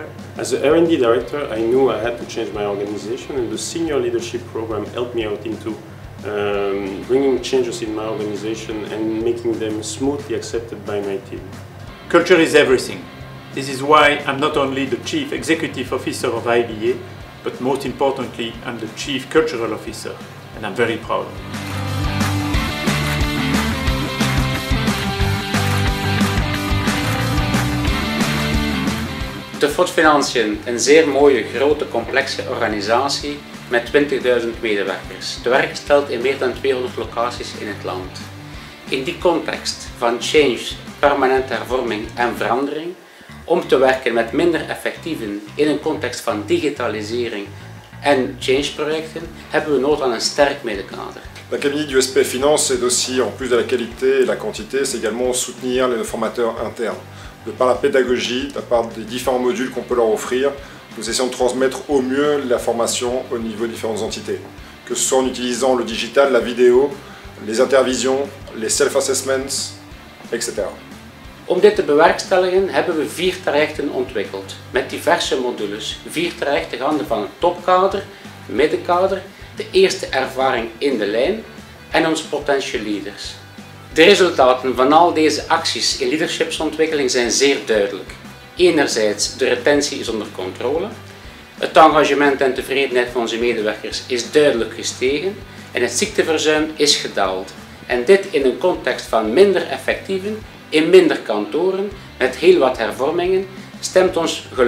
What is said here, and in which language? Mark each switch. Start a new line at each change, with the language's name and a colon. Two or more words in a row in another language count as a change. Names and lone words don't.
English: As a R&D director, I knew I had to change my organization, and the senior leadership program helped me out into bringing changes in my organization and making them smoothly accepted by my team. Culture is everything. This is why I'm not only the Chief Executive Officer of IBA, but most importantly, I'm the Chief Cultural Officer, and I'm very proud.
Dutch: De FOD Financiën, een zeer mooie, grote, complexe organisatie met 20.000 medewerkers. De werk stelt in meer dan 200 locaties in het land. in die context van change, permanente hervorming en verandering, om te werken met minder effectieven in een context van digitalisering en change-projecten, hebben we nood aan een sterk middenkader.
French: L'Académie du SP Finance, c'est aussi, en plus de la qualité et la quantité, c'est également soutenir les formateurs internes. De par la pédagogie, de par des différents modules qu'on peut leur offrir, nous essayons de transmettre au mieux la formation au niveau des différentes entités. Que ce soit en utilisant le digital, la vidéo, les intervisions, les self-assessments, etc.
Dutch: Om dit te bewerkstelligen hebben we 4 trajecten ontwikkeld, met diverse modules. 4 trajecten gaande van het topkader, middenkader, de eerste ervaring in de lijn en onze
English: potential leaders.
Dutch: De resultaten van al deze acties in leadershipsontwikkeling zijn zeer duidelijk. Enerzijds, de retentie is onder controle, het engagement en tevredenheid van onze medewerkers is duidelijk gestegen en het ziekteverzuim is gedaald. En dit in een context van minder effectieven, in minder kantoren, met heel wat hervormingen, stemt ons gelukkig.